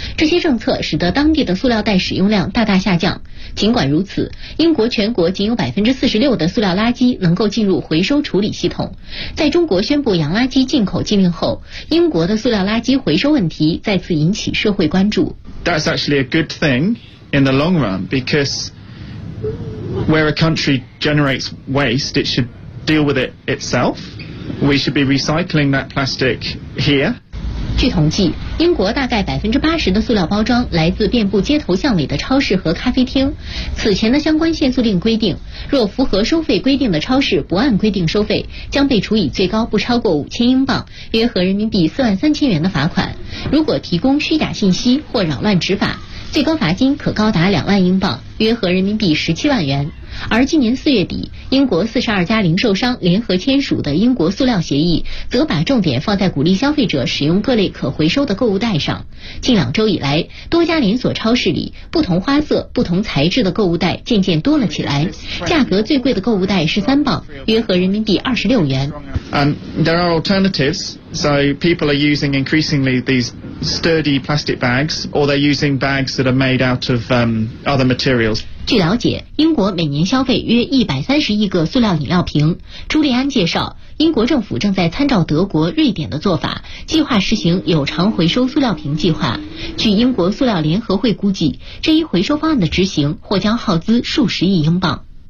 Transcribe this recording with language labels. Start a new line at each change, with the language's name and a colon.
Chinese: 这些政策使得当地的塑料袋使用量大大下降。尽管如此，英国全国仅有46%的塑料垃圾能够进入回收处理系统。在中国宣布洋垃圾进口禁令后，英国的塑料垃圾回收问题再次引起社会关注。
English: That's actually a good thing in the long run, because where a country generates waste, it should deal with it itself. We should be recycling that plastic here.
Chinese: 据统计，英国大概80%的塑料包装来自遍布街头巷尾的超市和咖啡厅。此前的相关限塑令规定，若符合收费规定的超市不按规定收费，将被处以最高不超过5000英镑（约合人民币43000元）的罚款。如果提供虚假信息或扰乱执法，最高罚金可高达2万英镑（约合人民币17万元）。而今年4月底，英国42家零售商联合签署的英国塑料协议则把重点放在鼓励消费者使用各类可回收的购物袋上。近两周以来，多家连锁超市里不同花色不同材质的购物袋渐渐多了起来，价格最贵的购物袋是3磅，约合人民币26元。
English: There are alternatives, so people are using increasingly these sturdy plastic bags, or they're using bags that are made out of other materials.
Chinese: 据了解，英国每年消费约130亿个塑料饮料瓶。朱利安介绍，英国政府正在参照德国、瑞典的做法，计划实行有偿回收塑料瓶计划。据英国塑料联合会估计，这一回收方案的执行或将耗资数十亿英镑。